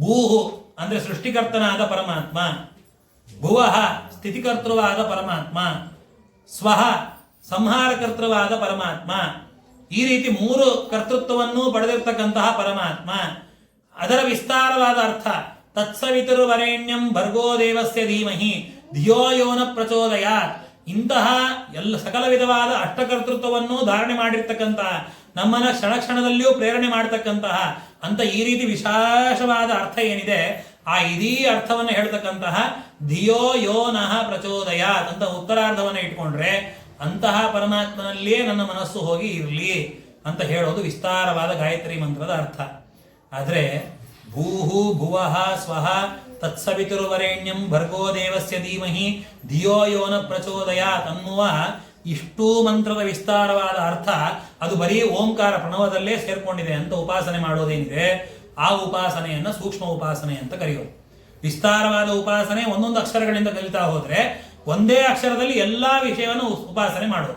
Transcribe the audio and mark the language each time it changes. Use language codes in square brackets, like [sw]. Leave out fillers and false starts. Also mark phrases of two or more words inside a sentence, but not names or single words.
[kn] ಭೂಹು ಅಂದ್ರೆ ಸೃಷ್ಟಿಕರ್ತನಾದ ಪರಮಾತ್ಮ, ಭುವಃ ಸ್ಥಿತಿಕರ್ತೃವಾದ ಪರಮಾತ್ಮ, ಸ್ವಃ ಸಂಹಾರಕರ್ತೃವಾದ ಪರಮಾತ್ಮ, ಈ ರೀತಿ 3 ಕರ್ತೃತ್ವವನ್ನು ಪಡೆದಿರ್ತಕ್ಕಂತಹ ಪರಮಾತ್ಮ. ಅದರ ವಿಸ್ತಾರವಾದ ಅರ್ಥ [sa] ತತ್ಸವಿತುರ್ವರೆಣ್ಯಂ ಭರ್ಗೋ ದೇವಸ್ಯ ಧೀಮಹಿ ಧಿಯೋ ಯೋ ನ ಪ್ರಚೋದಯಾತ್. [kn] ಇಂತಹ ಎಲ್ಲ ಸಕಲ ವಿಧವಾದ ಅಷ್ಟಕರ್ತೃತ್ವವನ್ನು ಧಾರಣೆ ಮಾಡಿರ್ತಕ್ಕಂತಹ, ನಮ್ಮನ್ನ ಕ್ಷಣ ಕ್ಷಣದಲ್ಲಿಯೂ ಪ್ರೇರಣೆ ಮಾಡತಕ್ಕಂತಹ ಅಂತ ಈ ರೀತಿ ವಿಶೇಷವಾದ ಅರ್ಥ ಏನಿದೆ, ಆ ಇಡೀ ಅರ್ಥವನ್ನು ಹೇಳ್ತಕ್ಕಂತಹ [sa] ಧಿಯೋ ಯೋ ನಃ ಪ್ರಚೋದಯಾತ್ [kn] ಅಂತ ಉತ್ತರಾರ್ಧವನ್ನು ಇಟ್ಕೊಂಡ್ರೆ ಅಂತಹ ಪರಮಾತ್ಮನಲ್ಲಿಯೇ ನನ್ನ ಮನಸ್ಸು ಹೋಗಿ ಇರಲಿ ಅಂತ ಹೇಳೋದು ವಿಸ್ತಾರವಾದ ಗಾಯತ್ರಿ ಮಂತ್ರದ ಅರ್ಥ. ಆದರೆ [sa] ಭೂಹು ಭುವಃ ಸ್ವಃ ತತ್ಸವಿತುರ್ವರೆಣ್ಯಂ ಭರ್ಗೋ ದೇವಸ್ಯ ಧೀಮಹಿ ಧಿಯೋ ಯೋ ನ ಪ್ರಚೋದಯಾತ್ [kn] ಅನ್ನುವ ಇಷ್ಟೂ ಮಂತ್ರದ ವಿಸ್ತಾರವಾದ ಅರ್ಥ ಅದು ಬರೀ ಓಂಕಾರ ಪ್ರಣವದಲ್ಲೇ ಸೇರ್ಕೊಂಡಿದೆ ಅಂತ ಉಪಾಸನೆ ಮಾಡೋದೇನಿದೆ, ಆ ಉಪಾಸನೆಯನ್ನ ಸೂಕ್ಷ್ಮ ಉಪಾಸನೆ ಅಂತ ಕರೆಯೋದು. ವಿಸ್ತಾರವಾದ ಉಪಾಸನೆ ಒಂದೊಂದು ಅಕ್ಷರಗಳಿಂದ ಕಲಿತಾ ಹೋದ್ರೆ ಒಂದೇ ಅಕ್ಷರದಲ್ಲಿ ಎಲ್ಲಾ ವಿಷಯವನ್ನು ಉಪಾಸನೆ ಮಾಡೋದು.